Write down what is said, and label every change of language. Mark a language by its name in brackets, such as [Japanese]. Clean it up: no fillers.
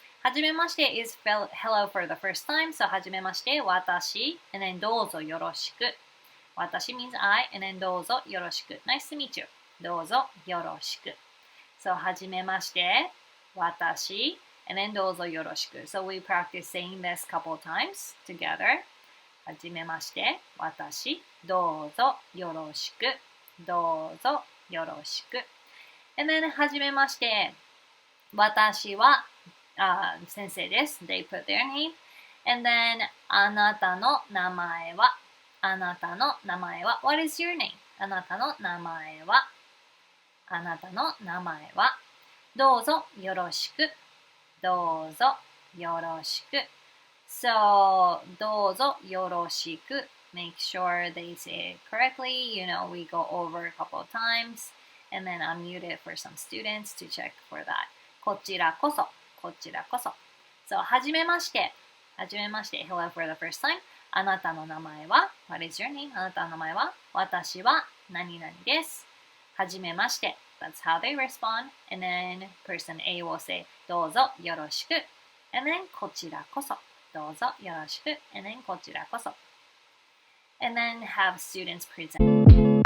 [Japanese] はじめまして [English] is hello for the first time. So [Japanese] はじめまして、私 [English] and then [Japanese] どうぞよろしく. 私 [English] means I, and then [Japanese] どうぞよろしく. [English] Nice to meet you. [Japanese] どうぞよろしく. [English] So [Japanese] はじめまして、私 [English] and then [Japanese] どうぞよろしく. [English] So we practice saying this a couple times together. [Japanese] はじめまして、私、どうぞよろしく. どうぞよろしく. [English] And then [Japanese] はじめまして、私は、先生です。 [English] They put their name. And then [Japanese] あなたの名前はあなたの名前は [English] What is your name? [Japanese] あなたの名前はあなたの名前はどうぞよろしくどうぞよろしく [English] So [Japanese] どうぞよろしく [English] Make sure they say it correctly. We go over a couple of times and then unmute it for some students to check for that. [Japanese] こちらこそこちらこそ [English] So [Japanese] はじめましてはじめまして [English] Hello for the first time. [Japanese] あなたの名前は [English] What is your name? [Japanese] あなたの名前は私は何々です。はじめまして [English] That's how they respond. And then person A will say [Japanese] どうぞよろしく [English] And then [Japanese] こちらこそどうぞよろしく [English] and then [Japanese] こちらこそ [English] and then have students present